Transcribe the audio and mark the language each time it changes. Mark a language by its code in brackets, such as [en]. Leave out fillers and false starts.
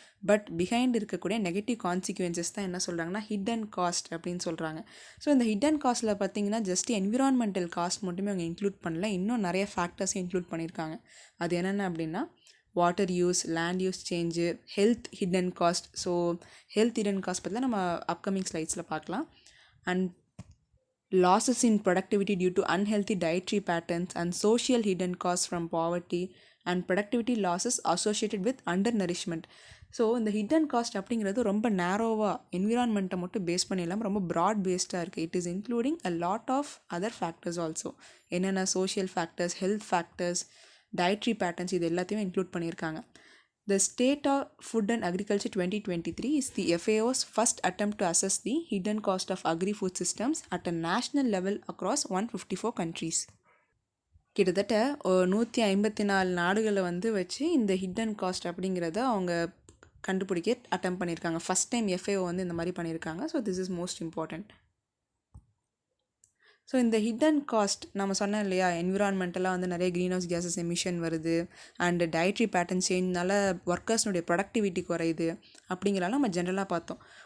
[ta] But behind இருக்கக்கூடிய negative consequences தான் என்ன சொல்கிறாங்கன்னா ஹிடன் காஸ்ட் அப்படின்னு சொல்கிறாங்க. ஸோ இந்த ஹிடன் காஸ்ட்டில் பார்த்திங்கன்னா ஜஸ்ட் என்விரான்மெண்டல் காஸ்ட் மட்டுமே அவங்க இன்க்ளூட் பண்ணல, இன்னும் நிறைய ஃபேக்டர்ஸும் இன்க்ளூட் பண்ணியிருக்காங்க. அது என்னென்ன அப்படின்னா [en] Water use, land use change, health hidden cost. [ta] So health hidden cost பற்றி நம்ம அப்கமிங் ஸ்லைட்ஸில் பார்க்கலாம். [en] And losses in productivity due to unhealthy dietary patterns and social hidden costs from poverty and productivity losses associated with undernourishment. [ta] So இந்த hidden cost அப்படிங்கிறது ரொம்ப நேரோவாக என்விரான்மெண்ட்டை மட்டும் base பண்ணி இல்லாமல் ரொம்ப ப்ராட் பேஸ்டாக இருக்குது. [en] It is including a lot of other factors also. என்னென்ன social factors, health factors, dietary patterns, [ta] இது எல்லாத்தையும் இன்க்ளூட் பண்ணியிருக்காங்க. [en] The State of Food and Agriculture 2023 is the FAO's first attempt to assess the hidden cost of agri-food systems at a national level across 154 countries. [ta] கிட்டத்தட்ட 154 நாடுகளை வச்சு இந்த hidden cost அப்படிங்கிறத அவங்க கண்டுபிடிக்க அட்டம் பண்ணியிருக்காங்க. ஃபஸ்ட் டைம் FAO இந்த மாதிரி பண்ணியிருக்காங்க. [en] So this is most important. [ta] So இந்த ஹிடன் காஸ்ட் நம்ம சொன்னோம் இல்லையா, என்விரான்மெண்டலாக நிறைய க்ரீன் ஹவுஸ் கேஸஸ் எமிஷன் வருது, அண்டு டயட்ரி பேட்டர்ன் சேஞ்ச்னால ஒர்க்கர்ஸ்னுடைய ப்ரொடக்டிவிட்டி குறையுது அப்படிங்கிறனால நம்ம ஜென்ரலாக பார்த்தோம்.